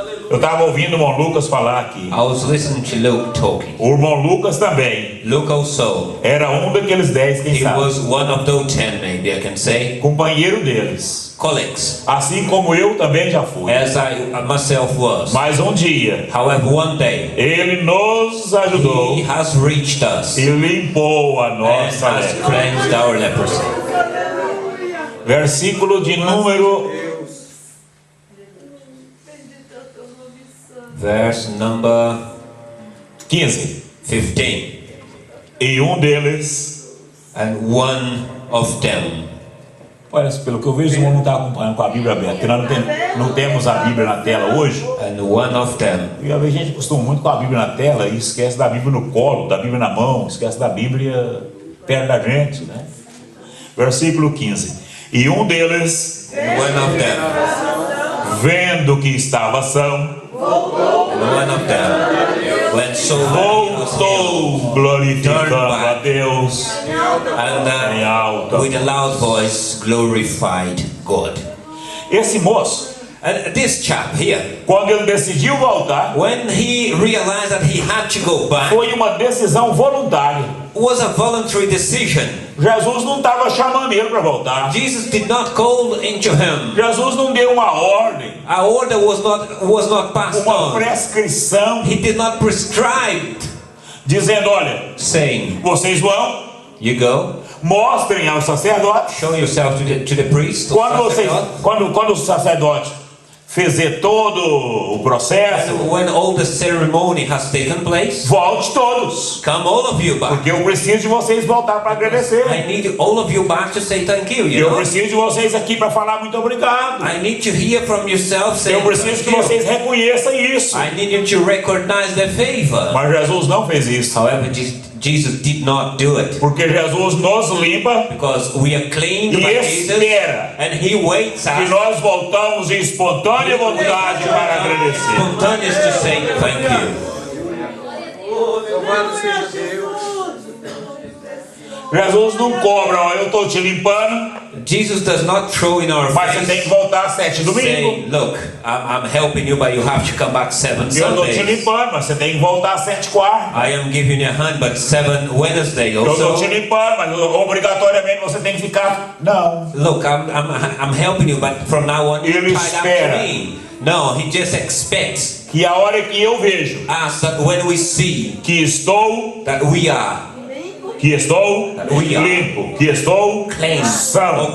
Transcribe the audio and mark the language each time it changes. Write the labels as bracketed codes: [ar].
[pt] Eu estava ouvindo o irmão Lucas falar aqui. [en] I was listening to Luke talking. [pt] O irmão Lucas também [en] Luke also, [pt] era um daqueles 10, quem [en] he [pt] sabe, [en] was one of those 10, maybe I can say, [pt] companheiro deles, [en] colleagues, [pt] assim como eu também já fui. [en] as I myself was. [pt] Mas um dia [en] However, one day, [pt] ele nos ajudou [en] he has reached us [pt] e limpou a [en] and [pt] nossa [en] has [pt] lepra. [en] cleansed our leprosy. [pt] Versículo de número [en] Verse number [pt] 15. [en] 15. [pt] E um deles, [en] And one of them. [pt] olha, pelo que eu vejo, o irmão não está acompanhando com a Bíblia aberta, porque nós não temos a Bíblia na tela hoje. [en] And one of them. [pt] E a gente costuma muito com a Bíblia na tela e esquece da Bíblia no colo, da Bíblia na mão, esquece da Bíblia perto da gente, né? Versículo 15. E um deles, [en] One of them. [pt] vendo que estava são, [en] And one of them. When so [pt] voltou glorificando a Deus [en] and [pt] em alta. [en] with a loud voice glorified God. [pt] Esse moço, [en] And this chap here, [pt] quando ele decidiu voltar, [en] when he realized that he had to go back, [pt] foi uma decisão voluntária. [en] was a voluntary decision. [pt] Jesus não estava chamando ele para voltar. [en] Jesus did not call into him. [pt] Jesus não deu uma ordem, [en] Our order was not passed [pt] uma [en] on. [pt] prescrição, [en] He did not prescribe, [pt] dizendo: olha, [en] saying, [pt] vocês vão, [en] you go, [pt] mostrem ao sacerdote. [en] show yourself to the priest. [pt] Quando o sacerdote fizer todo o processo, [en] And when all the ceremony has taken place, [pt] volte todos, [en] come all of you back. [pt] porque eu preciso de vocês voltar para agradecer. [en] I need all of you back to say thank you, you [pt] Eu [en] know? [pt] preciso de vocês aqui para falar muito obrigado. [en] I need to hear from yourself saying [pt] Eu preciso [en] thank [pt] que [en] you. [pt] vocês reconheçam isso. [en] I need you to recognize the favor. [pt] Mas Jesus não fez isso, [en] However, Jesus did not do it. [pt] porque Jesus nos limpa [en] Because we are cleaned [pt] e [en] by Jesus, [pt] espera [en] and He waits [pt] que [en] us [pt] nós voltamos em espontânea vontade para agradecer. [en] spontaneous to say thank you. [pt] Louvado seja Deus. Jesus não cobra, ó, eu estou te limpando, [en] Jesus does not throw in our [pt] mas você tem que [en] face [pt] voltar às 7 domingos. [en] saying, look, I'm helping you, but you have to come back 7 [pt] Eu estou te [en] Sundays. [pt] limpando, mas você tem que voltar às 7 quartas. [en] I am giving you a hand, but 7 Wednesday [pt] Eu estou te [en] also. [pt] limpando, mas obrigatoriamente você tem que ficar. Não. [en] Look, I'm helping you, but from now on you're [pt] Ele [en] tied up [pt] espera. [en] to me. No, He just expects [pt] Que a hora que eu vejo [en] us that when we see [pt] que estou [en] that we are [pt] limpo, que estou [en] clean [pt] são.